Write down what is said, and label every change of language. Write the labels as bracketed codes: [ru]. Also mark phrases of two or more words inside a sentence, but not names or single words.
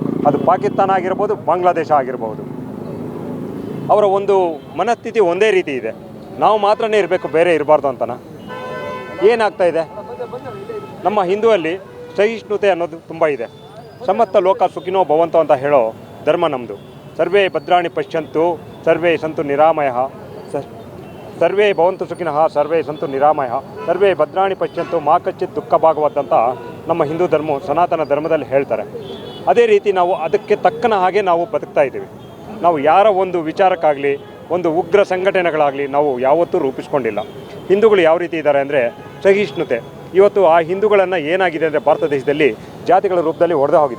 [kn] ಅದು ಪಾಕಿಸ್ತಾನ ಆಗಿರ್ಬೋದು, ಬಾಂಗ್ಲಾದೇಶ ಆಗಿರ್ಬೋದು. ಅವರ ಒಂದು ಮನಸ್ಥಿತಿ ಒಂದೇ ರೀತಿ ಇದೆ, ನಾವು ಮಾತ್ರನೇ ಇರಬೇಕು ಬೇರೆ ಇರಬಾರ್ದು ಅಂತನ. ಏನಾಗ್ತಾಯಿದೆ, ನಮ್ಮ ಹಿಂದೂಯಲ್ಲಿ ಸಹಿಷ್ಣುತೆ ಅನ್ನೋದು ತುಂಬ ಇದೆ. [sa] ಸಮಸ್ತ ಲೋಕ ಸುಖಿನೋ ಭವಂತು [kn] ಅಂತ ಹೇಳೋ ಧರ್ಮ ನಮ್ಮದು. [sa] ಸರ್ವೇ ಭದ್ರಾಣಿ ಪಶ್ಯಂತು ಸರ್ವೇ ಸಂತು ನಿರಾಮಯ, ಸರ್ವೇ ಭವಂತು ಸುಖಿನಃ ಸರ್ವೇ ಸಂತು ನಿರಾಮಯ, ಸರ್ವೇ ಭದ್ರಾಣಿ ಪಶ್ಯಂತು ಮಾ ಕಚ್ಚಿತ್ ದುಃಖ ಭಾಗವದಂತ [kn] ನಮ್ಮ ಹಿಂದೂ ಧರ್ಮ ಸನಾತನ ಧರ್ಮದಲ್ಲಿ ಹೇಳ್ತಾರೆ. ಅದೇ ರೀತಿ ನಾವು ಅದಕ್ಕೆ ತಕ್ಕನ ಹಾಗೆ ನಾವು ಬದುಕ್ತಾ ಇದ್ದೀವಿ. ನಾವು ಯಾರ ಒಂದು ವಿಚಾರಕ್ಕಾಗಲಿ ಒಂದು ಉಗ್ರ ಸಂಘಟನೆಗಳಾಗಲಿ ನಾವು ಯಾವತ್ತೂ ರೂಪಿಸ್ಕೊಂಡಿಲ್ಲ. ಹಿಂದೂಗಳು ಯಾವ ರೀತಿ ಇದ್ದಾರೆ ಅಂದರೆ ಸಹಿಷ್ಣುತೆ. ಇವತ್ತು ಆ ಹಿಂದೂಗಳನ್ನು ಏನಾಗಿದೆ ಅಂದರೆ ಭಾರತ ದೇಶದಲ್ಲಿ ಜಾತಿಗಳ ರೂಪದಲ್ಲಿ ಒಡೆದು ಹೋಗಿದೆ.